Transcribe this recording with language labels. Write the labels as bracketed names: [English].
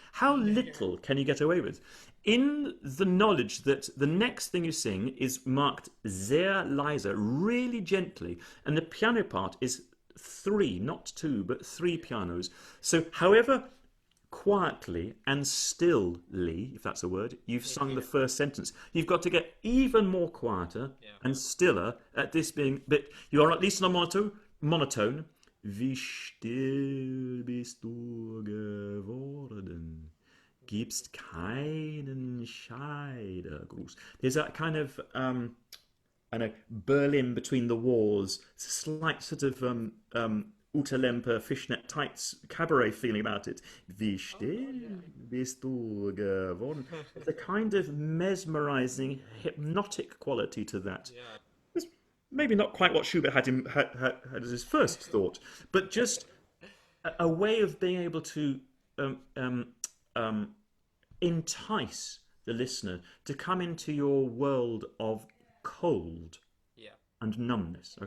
[English] How little can you get away with? In the knowledge that the next thing you sing is marked [German] sehr leise, [English] really gently, and the piano part is 3, not 2, but 3 pianos. So however quietly and stilly, if that's a word, you've sung the first sentence, you've got to get even more quieter and stiller at this being, but you are at least on a monotone. [German] Wie still bist du geworden, gibst keinen Scheidegruß. [English] There's that kind of, I know, Berlin between the wars, slight sort of Uta Lemper, fishnet tights, cabaret feeling about it. [German] Wie still bist du geworden. [English] There's a kind of mesmerizing, hypnotic quality to that. Yeah. It's maybe not quite what Schubert had as his first thought, but just a way of being able to entice the listener to come into your world of cold and numbness.